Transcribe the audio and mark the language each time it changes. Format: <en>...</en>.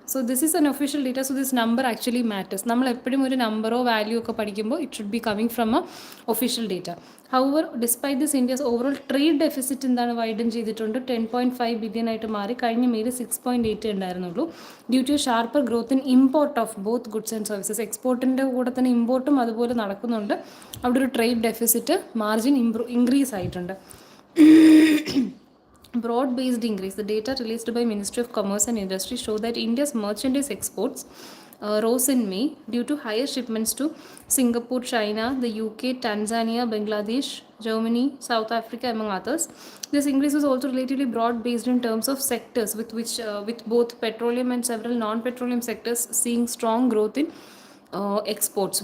<en>So this is an official data, so this number actually matters.</en> <ml>നമ്മൾ എപ്പോഴും ഒരു നമ്പറോ വാല്യൂ ഒക്കെ പഠിക്കുമ്പോൾ</ml> <en>it should be coming from a official data. However, despite this, India's overall trade deficit</en> <ml>എന്താണ്</ml> <en>Widen ചെയ്തിട്ടുണ്ട്.</en> <ml>10.5 billion ആയിട്ട് മാറി. കഴിഞ്ഞ മെയ്യിൽ 6.8 ഉണ്ടായിരുന്നുള്ളൂ.</ml> <en>Due to sharper growth in import of both goods and services.</en> <ml>എക്സ്പോർട്ടിൻ്റെ കൂടെ തന്നെ ഇമ്പോർട്ടും അതുപോലെ നടക്കുന്നുണ്ട്. അവിടെ ഒരു ട്രേഡ് ഡെഫിസിറ്റ് മാർജിൻ ഇൻക്രീസ് ആയിട്ടുണ്ട്.</ml> <en>Broad-based increase. The data released by Ministry of Commerce and Industry show that India's merchandise exports rose in May due to higher shipments to Singapore, China, the UK, Tanzania, Bangladesh, Germany, South Africa, among others. This increase was also relatively broad-based in terms of sectors, with both petroleum and several non-petroleum sectors seeing strong growth in exports.</en>